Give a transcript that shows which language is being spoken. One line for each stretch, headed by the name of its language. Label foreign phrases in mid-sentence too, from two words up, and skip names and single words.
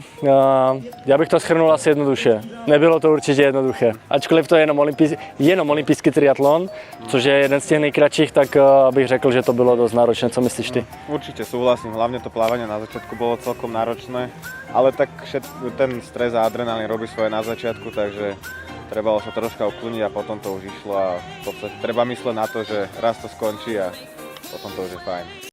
Czech: Já bych to shrnul asi jednoduše. Nebylo to určitě jednoduché. Ačkoliv to je jenom olympijský triatlon, což je jeden z těch nejkratších, tak bych řekl, že to bylo dost náročné. Co myslíš ty?
Slovak: Určite súhlasím, hlavne to plávanie na začiatku bolo celkom náročné, ale tak ten stres a adrenalín robí svoje na začiatku, takže trebalo sa troška ukloniť a potom to už išlo a v podstate treba mysleť na to, že raz to skončí a potom to už je fajn.